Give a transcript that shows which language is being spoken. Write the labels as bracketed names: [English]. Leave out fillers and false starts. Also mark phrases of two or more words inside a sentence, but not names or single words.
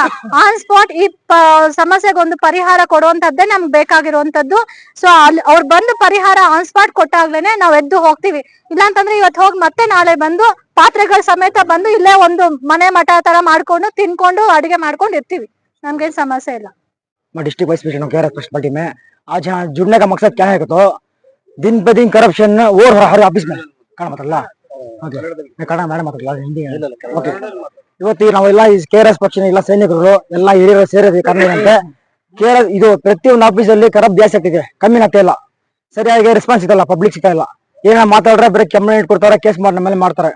[English] on spot [Kannada] ಈ ಸಮಸ್ಯೆಗೆ ಒಂದು ಪರಿಹಾರ ಕೊಡುವಂತದ್ದೇ ನಮ್ಗೆ ಬೇಕಾಗಿರುವಂತದ್ದು. ಸೊ ಅಲ್ಲಿ ಅವ್ರು ಬಂದು ಪರಿಹಾರ [English] on spot [Kannada] ಕೊಟ್ಟಾಗ್ಲೇನೆ ನಾವ್ ಎದ್ದು ಹೋಗ್ತೀವಿ. ಇಲ್ಲಾಂತಂದ್ರೆ ಇವತ್ತು ಹೋಗಿ ಮತ್ತೆ ನಾಳೆ ಬಂದು ಪಾತ್ರೆಗಳ ಸಮೇತ ಬಂದು ಇಲ್ಲೇ ಒಂದು ಮನೆ ಮಠ ತರ ಮಾಡ್ಕೊಂಡು ತಿನ್ಕೊಂಡು ಅಡಿಗೆ ಮಾಡ್ಕೊಂಡು ಇರ್ತೀವಿ. ನಮ್ಗೇನ್ समस्या ಇಲ್ಲ। [Hindi] मैं [English] District Vice President [Hindi] हूँ KRS फर्स्ट पार्टी में। आज यहाँ जुड़ने का मकसद क्या है तो दिन पे दिन करप्शन और हर ऑफिस में मतलब [Kannada] ಕನ್ನಡ ಮೇಡಮ್ ಮಾತಾಡಲ್ಲ ಹಿಂದಿ ಓಕೆ. ಇವತ್ತು ನಾವೆಲ್ಲ ಈ KRS ಪಕ್ಷ ಎಲ್ಲ ಸೈನಿಕರು ಎಲ್ಲ ಹಿರಿಯರು ಸೇರಿದ್ವಿ ಕನ್ನಡಂತೆ. KRS ಇದು ಪ್ರತಿಯೊಂದು ಆಫೀಸಲ್ಲಿ ಕರಬ್ ಜಾಸ್ತಿ ಆಗ್ತಿದೆ, ಕಮ್ಮಿ ಆಗ್ತಾ ಇಲ್ಲ. ಸರಿಯಾಗಿ ರೆಸ್ಪಾನ್ಸ್ ಸಿಗಲ್ಲ, ಪಬ್ಲಿಕ್ ಸಿಗ್ತಾ ಇಲ್ಲ. ಏನ ಮಾತಾಡ್ರೆ ಬೇರೆ ಕಂಪ್ಲೇಂಟ್ ಕೊಡ್ತಾರೆ, ಕೇಸ್ ಮಾಡಿ ನಮ್ಮ ಮೇಲೆ ಮಾಡ್ತಾರೆ.